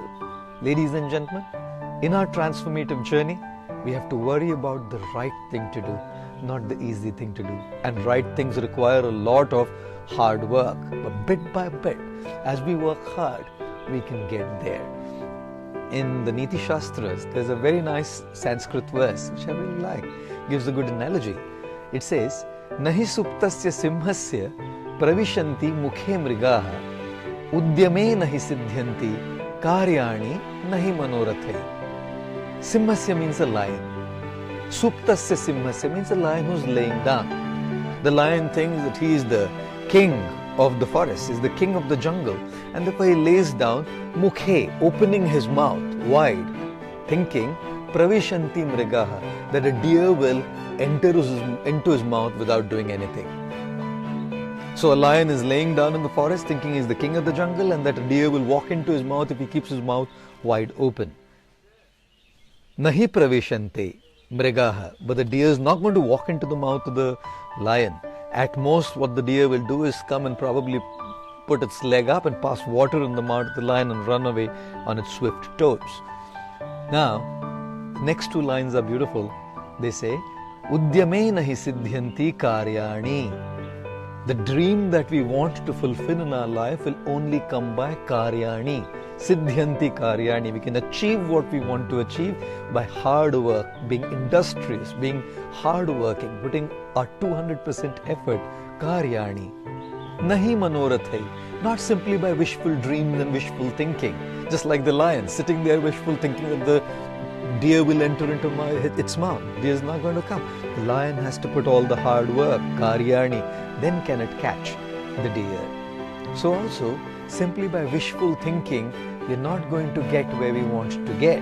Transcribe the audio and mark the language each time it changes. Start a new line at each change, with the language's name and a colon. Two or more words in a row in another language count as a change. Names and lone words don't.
English: Ladies and gentlemen, in our transformative journey, we have to worry about the right thing to do, not the easy thing to do. And right things require a lot of hard work, but bit by bit, as we work hard, we can get there. In the Niti Shastras, there's a very nice Sanskrit verse, which I really like, gives a good analogy. It says,
Sanskrit: नहि सुप्तस्य सिंहस्य प्रविशन्ति मुखे मृगाः उद्यमे नहि सिध्यन्ति कार्याणि नहि मनोरथैः.
English: Simhasya means a lion.
Sanskrit: सुप्तस्य सिंहस्य
English: means a lion who's laying down. The lion thinks that he is the king of the forest, is the king of the jungle, and therefore he lays down mukhe, opening his mouth wide, thinking
Sanskrit: प्रविशन्ति मृगाः,
English: that a deer will enter into his mouth without doing anything. So a lion is laying down in the forest thinking he's the king of the jungle, and that a deer will walk into his mouth if he keeps his mouth wide open.
Sanskrit: नहि प्रवेशन्ते मृगाः,
English: but the deer is not going to walk into the mouth of the lion. At most, what the deer will do is come and probably put its leg up and pass water in the mouth of the lion and run away on its swift toes. Now, the next two lines are beautiful. They say,
Sanskrit: उद्यमे नहि सिध्यन्ति कार्याणि.
English: The dream that we want to fulfill in our life will only come by karyani.
Sanskrit: सिध्यन्ति कार्याणि.
English: We can achieve what we want to achieve by hard work, being industrious, being hardworking, putting our 200% effort.
Sanskrit: कार्याणि। नहि मनोरथैः.
English: Not simply by wishful dreams and wishful thinking. Just like the lion sitting there wishful thinking that the deer will enter into its mouth. Deer is not going to come. The lion has to put all the hard work. Karyani. Then can it catch the deer. So also, simply by wishful thinking, we're not going to get where we want to get.